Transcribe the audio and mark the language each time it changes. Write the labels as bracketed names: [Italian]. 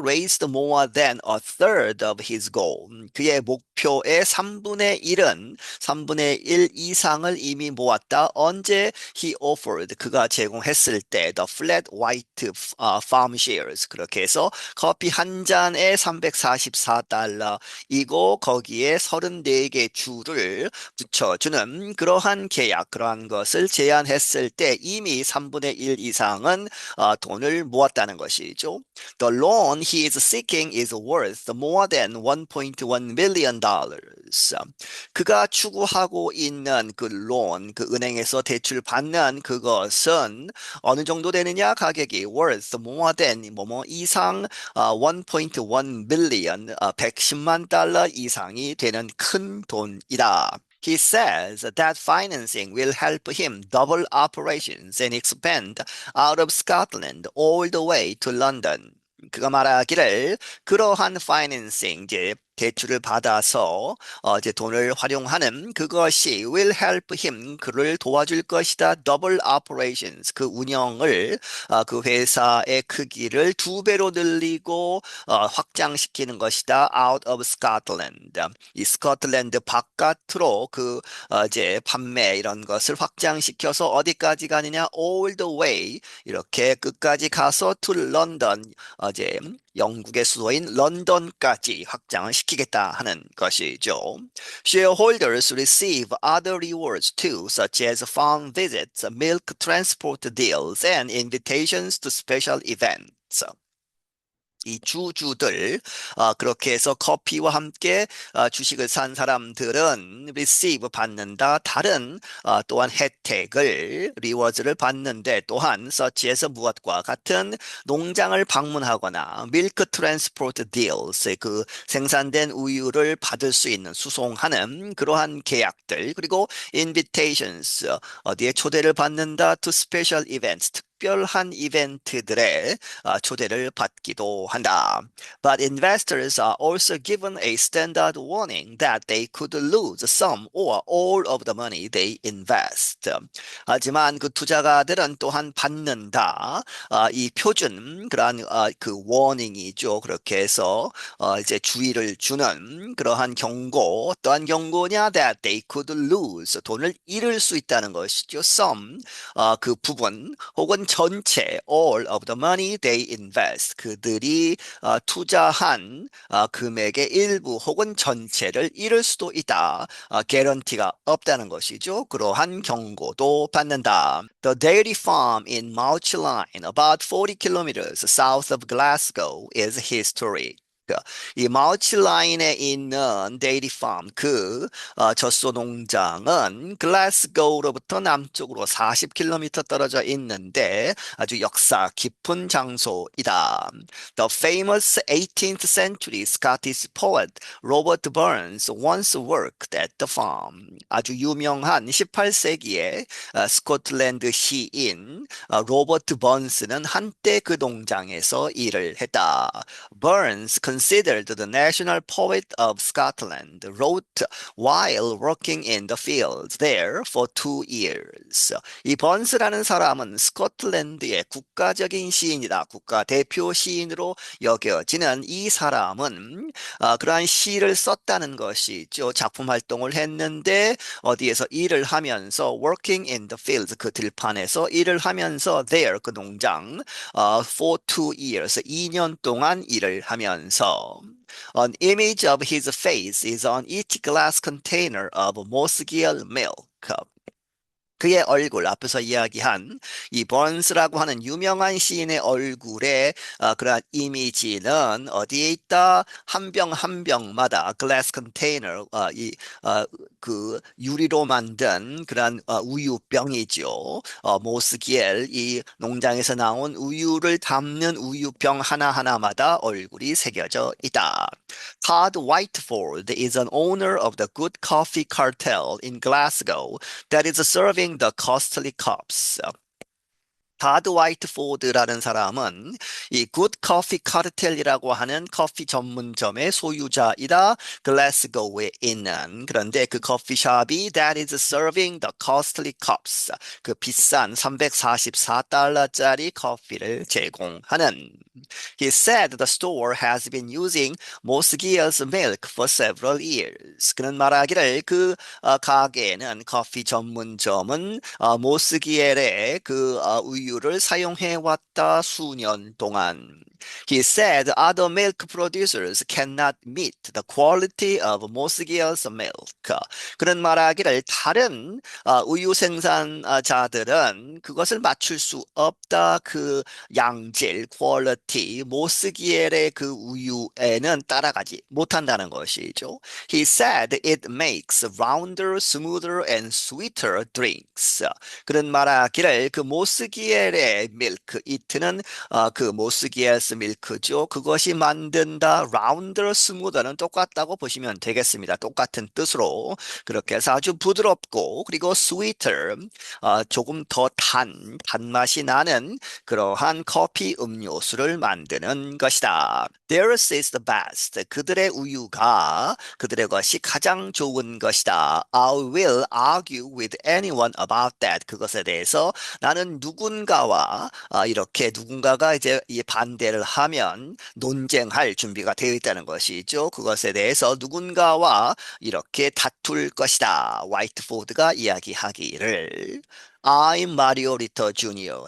[English] Raised more than a third of his goal. [Korean] 그의 목표의 3분의 1 이상을 이미 모았다. 언제? [English] He offered. [Korean] 그가 제공했을 때 [English] the flat white farm shares. [Korean] 그렇게 해서 커피 한 잔에 344달러이고 거기에 34개 주를 붙여주는 그러한 것을 제안했을 때 이미 3분의 1 이상은 돈을 모았다는 것이죠. [English] The loan he is seeking is worth more than 1.1 million dollars. [Korean] 그가 추구하고 있는 그 loan, 그 은행에서 대출 받는 그것은 어느 정도 되느냐? 가격이 [English] worth more than [Korean] 뭐뭐 이상 [English] 1.1 billion [Korean] 110만 달러 이상이 되는 큰 돈이다. [English] He says that financing will help him double operations and expand out of Scotland all the way to London. [Korean] 그가 말하기를 그러한 파이낸싱 이제 대출을 받아서 이제 돈을 활용하는 그것이 [English] will help him [Korean] 그를 도와줄 것이다. [English] Double operations [Korean] 그 운영을 그 회사의 크기를 두 배로 늘리고 확장시키는 것이다. [English] Out of Scotland [Korean] 이 스코틀랜드 바깥으로 그 이제 판매 이런 것을 확장시켜서 어디까지 가느냐? [English] All the way [Korean] 이렇게 끝까지 가서 [English] to London [Korean] 이제 영국의 수도인 런던까지 확장을 시키겠다 하는 것이죠. [English] Shareholders receive other rewards too, such as farm visits, milk transport deals, and invitations to special events. [Korean] 이 주주들 그렇게 해서 커피와 함께 주식을 산 사람들은 [English] receive [Korean] 받는다. 다른 또한 혜택을 리워즈를 받는데 또한 [English] such as [Korean] 무엇과 같은 농장을 방문하거나 [English] milk transport deals [Korean] 그 생산된 우유를 받을 수 있는 수송하는 그러한 계약들 그리고 [English] invitations [Korean] 어디에 초대를 받는다 [English] to special events [Korean] 특별한 이벤트들에 초대를 받기도 한다. [English] But investors are also given a standard warning that they could lose some or all of the money they invest. [Korean] 하지만 그 투자가들은 또한 받는다. 이 표준 그러한 그 warning이죠. 그렇게 해서 이제 주의를 주는 그러한 경고. 어떠한 경고냐? [English] That they could lose [Korean] 돈을 잃을 수 있다는 것이죠. [English] Some [Korean] 그 부분 혹은 전체 [English] all of the money they invest [Korean] 그들이 투자한 금액의 일부 혹은 전체를 잃을 수도 있다. 개런티가 없다는 것이죠. 그러한 경고도 받는다. [English] The dairy farm in Mauchline, about 40 kilometers south of Glasgow, is historic. [Korean] 이 마우치라인에 있는 데이리 팜, 그 젖소 농장은 글라스고우로부터 남쪽으로 40km 떨어져 있는데 아주 역사 깊은 장소이다. [English] The famous 18th century Scottish poet Robert Burns once worked at the farm. [Korean] 아주 유명한 18세기의 스코틀랜드 시인 로버트 번스는 한때 그 농장에서 일을 했다. [English] Burns considered the national poet of Scotland, wrote while working in the fields there for 2 years. [Korean] 이 번스라는 사람은 스코틀랜드의 국가적인 시인이다. 국가 대표 시인으로 여겨지는 이 사람은 그러한 시를 썼다는 것이죠. 작품 활동을 했는데 어디에서 일을 하면서 [English] working in the fields [Korean] 그 들판에서 일을 하면서 there 그 농장 [English] for 2 years [Korean] 2년 동안 일을 하면서 [English] An image of his face is on each glass container of Mosgiel milk. [Korean] 그의 얼굴, 앞에서 이야기한 이 번스라고 하는 유명한 시인의 얼굴에 그러한 이미지는 어디에 있다? 한 병 한 병마다 [English] glass container, [Korean] 그 유리로 만든 그러한 우유병이죠. 모스기엘, 이 농장에서 나온 우유를 담는 우유병 하나하나마다 얼굴이 새겨져 있다. [English] Todd Whiteford is an owner of the Good Coffee Cartel in Glasgow that is serving the costly cups. [Korean] 다드 화이트포드라는 사람은 이 굿 커피 카르텔이라고 하는 커피 전문점의 소유자이다. 글래스고우에 있는 그런데 그 커피숍이 [English] that is serving the costly cups [Korean] 그 비싼 344달러짜리 커피를 제공하는 [English] He said the store has been using Mosgier's milk for several years. [Korean] 그는 말하기를 그 가게는 커피 전문점은 모스기엘의 그 우유를 사용해 왔다 수년 동안. [English] He said other milk producers cannot meet the quality of 모스기엘's milk. [Korean] 그런 말하기를 다른 우유 생산자들은 그것을 맞출 수 없다. 그 양질, 퀄리티, 모스기엘의 그 우유에는 따라가지 못한다는 것이죠. [English] He said it makes rounder, smoother, and sweeter drinks. [Korean] 그런 말하기를 그 모스기엘의 밀크 이트는 그 모스기엘스 밀크죠. 그것이 만든다. 라운더 스무더는 똑같다고 보시면 되겠습니다. 똑같은 뜻으로 그렇게 해서 아주 부드럽고 그리고 [English] sweeter [Korean] 조금 더 단맛이 나는 그러한 커피 음료수를 만드는 것이다. [English] Theirs is the best. [Korean] 그들의 우유가 그들의 것이 가장 좋은 것이다. [English] I will argue with anyone about that. [Korean] 그것에 대해서 나는 누군가와 이렇게 누군가가 이제 이 반대를 하면 논쟁할 준비가 되어 있다는 것이죠. 그것에 대해서 누군가와 이렇게 다툴 것이다. 화이트보드가 이야기하기를 I'm 마리오 리터 주니어.